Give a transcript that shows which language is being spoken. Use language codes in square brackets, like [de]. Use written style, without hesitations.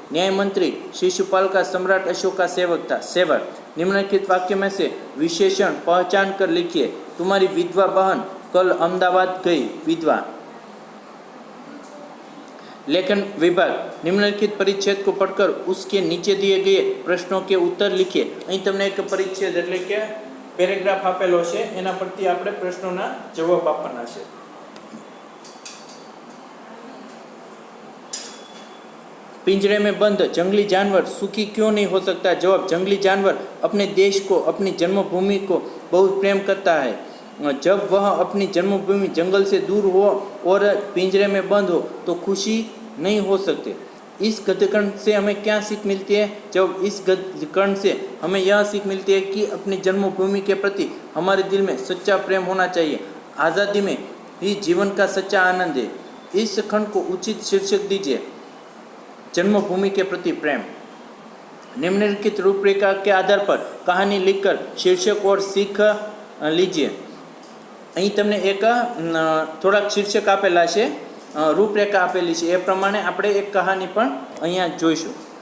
[hi] न्याय मंत्री शिशुपाल का सम्राट अशोक का सेवक था, सेवक। निम्नलिखित वाक्य में से विशेषण पहचान कर लिखिए। तुम्हारी विधवा बहन कल अहमदाबाद गई, विधवा। लेखन विभाग। निम्नलिखित परिच्छेद को पढ़कर उसके नीचे दिए गए प्रश्नों के उत्तर लिखिए। [gu] અહીં તમને એક પરિચ્છેદ એટલે કે પેરેગ્રાફ આપેલો છે, એના પરથી આપણે પ્રશ્નોના જવાબ આપવાના છે। [hi] पिंजरे में बंद जंगली जानवर सुखी क्यों नहीं हो सकता? जवाब, जंगली जानवर अपने देश को, अपनी जन्मभूमि को बहुत प्रेम करता है। जब वह अपनी जन्मभूमि जंगल से दूर हो और पिंजरे में बंद हो तो खुशी नहीं हो सकते। इस गद्यकर्ण से हमें क्या सीख मिलती है? जब इस गद्यकर्ण से हमें यह सीख मिलती है कि अपनी जन्मभूमि के प्रति हमारे दिल में सच्चा प्रेम होना चाहिए। आज़ादी में ही जीवन का सच्चा आनंद है। इस खंड को उचित शीर्षक दीजिए, जन्मभूमि के प्रति प्रेम। निम्नलिखित रूपरेखा के आधार पर कहानी लिखकर शीर्षक और सीख लीजिए। [gu] અહીં તમને એક થોડાક શીર્ષક આપેલા છે, રૂપરેખા આપેલી છે, એ પ્રમાણે આપણે એક કહાની પણ અહીંયા જોઈશું।